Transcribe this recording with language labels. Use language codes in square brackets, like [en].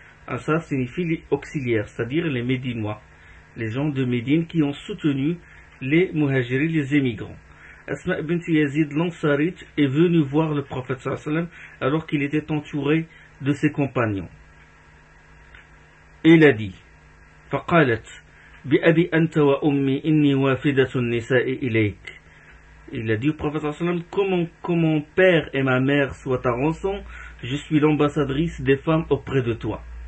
[fr] Ansar signifie les auxiliaires, c'est-à-dire les Médinois, les gens de Médine qui ont soutenu les Muhajiris, les émigrants. Asma bint Yazid l'Ansarit est venu voir le prophète sallallahu alayhi wa sallam alors qu'il était entouré de ses compagnons. Il a dit: [ar] فقالت بأبي أنت وأمي إني وافدة النساء إليك. [fr] Il a dit au prophète sallallahu alayhi wa sallam: que mon père et ma mère soient ta rançon, je suis l'ambassadrice des femmes auprès de toi.